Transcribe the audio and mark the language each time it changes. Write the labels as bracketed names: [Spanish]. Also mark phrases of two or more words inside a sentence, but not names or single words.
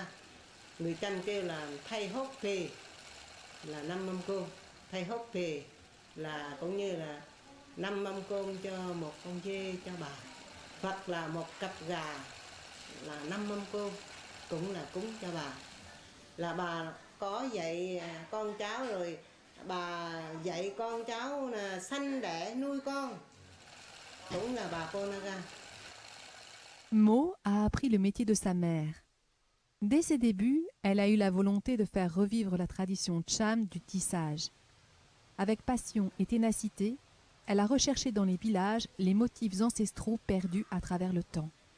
[Vietnamese] Người Chăm kêu là thay hốt thì là 5 mâm cơm, thay hốt thì là cũng như là 5 mâm cơm cho một con dê cho bà, hoặc là một cặp gà là 5 mâm cơm cũng là cúng cho bà. Là bà có dạy con cháu rồi, bà dạy con cháu là sanh đẻ nuôi con, cũng là bà Po Naga. [French] Mo a appris le métier de sa mère. Dès ses débuts, elle a eu la volonté de faire revivre la tradition Cham du tissage. Avec passion et ténacité, elle a recherché dans les villages les motifs ancestraux perdus à travers le temps.